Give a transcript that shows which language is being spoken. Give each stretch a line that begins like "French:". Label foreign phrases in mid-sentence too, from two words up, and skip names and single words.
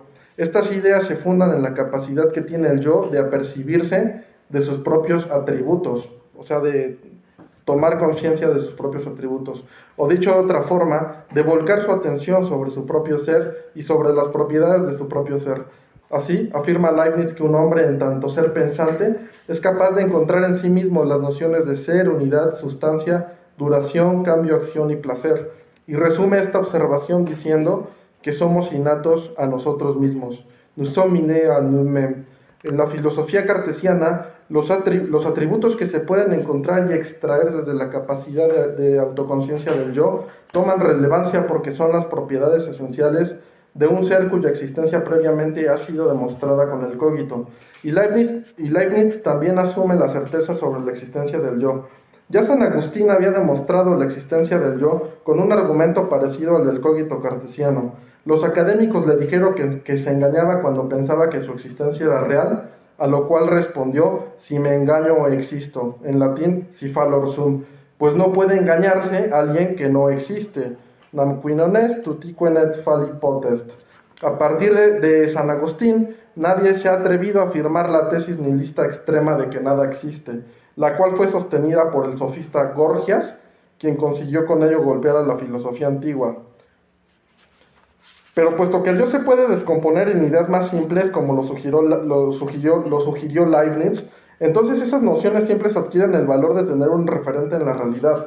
Spanish: Estas ideas se fundan en la capacidad que tiene el yo de apercibirse de sus propios atributos, o sea, de tomar conciencia de sus propios atributos, o dicho de otra forma, de volcar su atención sobre su propio ser y sobre las propiedades de su propio ser. Así, afirma Leibniz que un hombre, en tanto ser pensante, es capaz de encontrar en sí mismo las nociones de ser, unidad, sustancia, duración, cambio, acción y placer, y resume esta observación diciendo que somos innatos a nosotros mismos.
French: Nous sommes innés à nous-mêmes.
Spanish: En la filosofía cartesiana, los atributos que se pueden encontrar y extraer desde la capacidad de autoconciencia del yo toman relevancia porque son las propiedades esenciales de un ser cuya existencia previamente ha sido demostrada con el cogito. Y Leibniz también asume la certeza sobre la existencia del yo. Ya San Agustín había demostrado la existencia del yo con un argumento parecido al del cogito cartesiano. Los académicos le dijeron que se engañaba cuando pensaba que su existencia era real, a lo cual respondió, si me engaño o existo, en latín,
Latin: si fallor sum,
Spanish: pues no puede engañarse alguien que no existe.
Latin: Nam qui non est, tutique net falli potest.
Spanish: A partir de San Agustín, nadie se ha atrevido a afirmar la tesis nihilista extrema de que nada existe, la cual fue sostenida por el sofista Gorgias, quien consiguió con ello golpear a la filosofía antigua. Pero puesto que el yo se puede descomponer en ideas más simples, como lo sugirió Leibniz, entonces esas nociones siempre se adquieren el valor de tener un referente en la realidad.